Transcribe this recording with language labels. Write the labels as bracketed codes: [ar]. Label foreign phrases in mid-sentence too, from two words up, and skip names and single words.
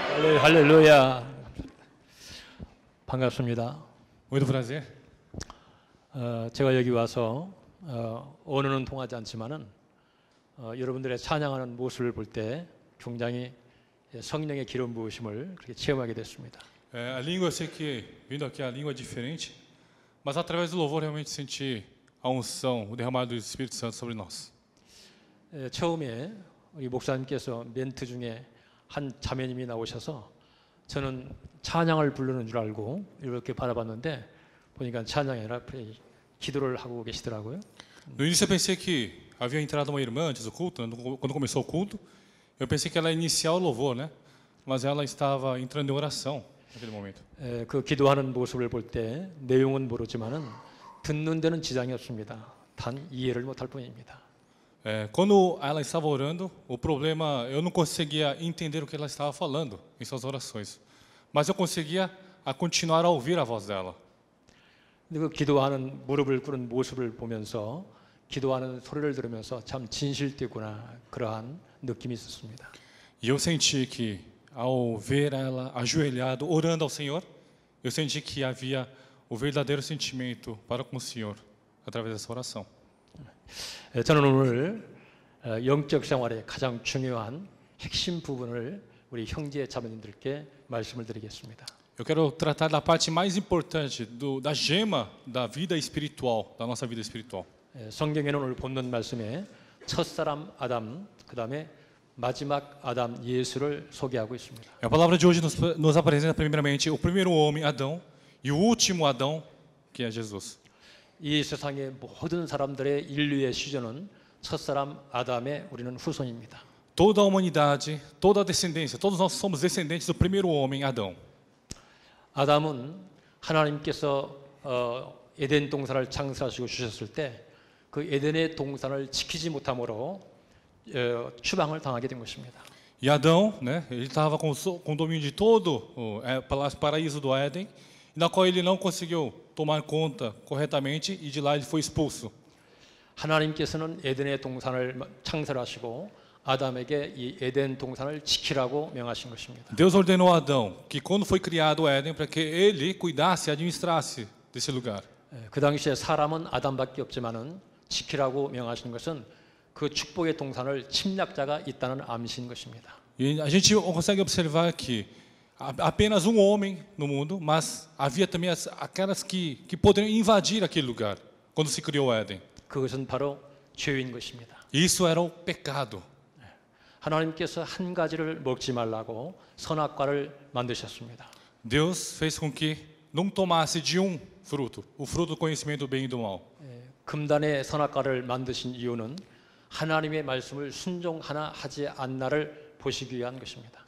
[ko] 네, 할렐루야. 반갑습니다. [pt] Muito prazer. [ko] 제가 여기 와서 언어는 통하지 않지만은 여러분들의 찬양하는 모습을 볼 때 굉장히 성령의 기름 부으심을 그렇게 체험하게 됐습니다. [pt] A língua, eu sei que vindo aqui a língua é diferente, mas através do louvor realmente senti a unção, o derramado do Espírito Santo sobre nós. [ko] 처음에 우리 목사님께서 멘트 중에 한 자매님이 나오셔서 저는 찬양을 부르는 줄 알고 이렇게 바라봤는데 보니까 찬양이 아니라 기도를 하고 계시더라고요. [pt] No início eu pensei que havia entrado uma irmã antes do culto, quando começou o culto, eu pensei que ela ia iniciar o louvor, né? Mas ela estava entrando em oração naquele momento. [ko] 그 기도하는 모습을 볼 때 내용은 모르지만은 듣는 데는 지장이 없습니다. 단 이해를 못할 뿐입니다. [pt] Quando ela estava orando, o problema, eu não conseguia entender o que ela estava falando em suas orações, mas eu conseguia continuar a ouvir a voz dela. [ko] 근데 그 기도하는 무릎을 꿇은 모습을 보면서 기도하는 소리를 들으면서 참 진실되구나 그러한 느낌이 있었습니다. [pt] E eu senti que ao ver ela ajoelhado orando ao Senhor, eu senti que havia o verdadeiro sentimento para com o Senhor através dessa oração. [ko] 저는 오늘 영적 생활의 가장 중요한 핵심 부분을 우리 형제 자매님들께 말씀을 드리겠습니다. [pt] Eu quero tratar da parte mais importante da gema da vida espiritual, da nossa vida espiritual. [ko] 성경에는 오늘 본문 말씀에 첫사람 아담, 그다음에 마지막 아담 예수를 소개하고 있습니다. [pt] A palavra de hoje nos apresenta primeiramente o primeiro homem, Adão, e o último Adão, que é Jesus. [ko] 이 세상의 모든 사람들의 인류의 시조는 첫사람 아담의 우리는 후손입니다. [pt] Toda a humanidade, toda a descendência, todos nós somos descendentes do primeiro homem, Adão. [ko] 아담은 하나님께서 에덴 동산을 창설하시고 주셨을 때 그 에덴의 동산을 지키지 못함으로 추방을 당하게 된 것입니다. [pt] E Adão, né, ele estava com o domínio de todo o paraíso do Éden, na qual ele não conseguiu tomar conta corretamente e de lá ele foi expulso. [ko] 하나님께서는 에덴의 동산을 창설하시고 아담에게 이 에덴 동산을 지키라고 명하신 것입니다. [pt] Deus ordenou a Adão que quando foi criado o Éden para que ele cuidasse, administrasse desse lugar. [ko] 그 당시에 사람은 아담밖에 없지만은 지키라고 명하신 것은 그 축복의 동산을 침략자가 있다는 암시인 것입니다. [pt] E a gente consegue observar que apenas um homem no mundo, mas havia também aquelas que poderiam invadir aquele lugar quando se criou o Éden. [ko] 그것은 바로 죄인 것입니다. [pt] Isso era o pecado. [ko] 하나님께서 한 가지를 먹지 말라고 선악과를 만드셨습니다. [pt] Deus fez com que não tomasse de um fruto, o fruto do conhecimento do bem e do mal. [ko] 금단의 선악과를 만드신 이유는 하나님의 말씀을 순종하나 하지 않나를 보시기 위한 것입니다.